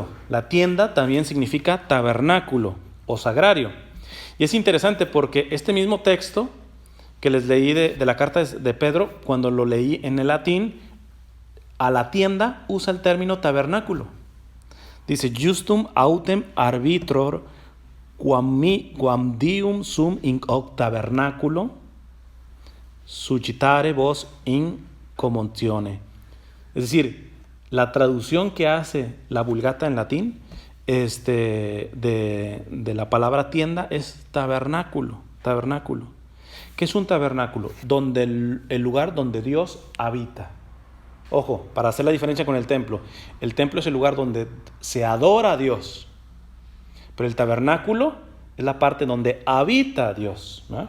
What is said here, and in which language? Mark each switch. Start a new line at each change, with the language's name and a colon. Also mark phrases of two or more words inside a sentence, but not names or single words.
Spanish: La tienda también significa tabernáculo o sagrario. Y es interesante porque este mismo texto que les leí de la carta de Pedro, cuando lo leí en el latín, a la tienda usa el término tabernáculo. Dice,
Latin: justum autem arbitror quam dium sum in hoc tabernaculo suscitare vos in commotione.
Spanish: Es decir, la traducción que hace la Vulgata en latín de la palabra tienda es tabernáculo. ¿Qué es un tabernáculo? Donde el lugar donde Dios habita. Ojo, para hacer la diferencia con el templo es el lugar donde se adora a Dios, pero el tabernáculo es la parte donde habita Dios, ¿no?